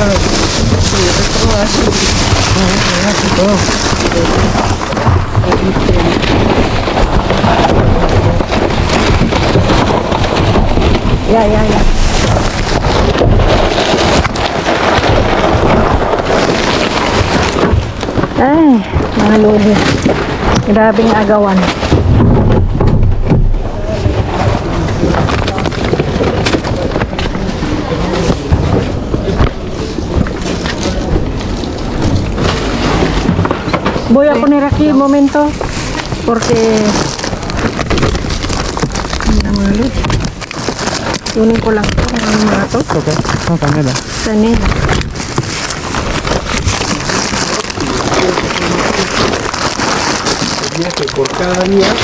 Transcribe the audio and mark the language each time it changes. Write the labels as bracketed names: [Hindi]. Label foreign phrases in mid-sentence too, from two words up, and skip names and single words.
[English] Yeah. [Filipino] Ay, mga lodi. Grabing agawan. [Spanish] Voy a poner aquí un momento porque [Filipino] mga lodi. Kunin ko lang ito. Ang mga to. Okay, ang kanila. Kanila. [Spanish] Por cada día.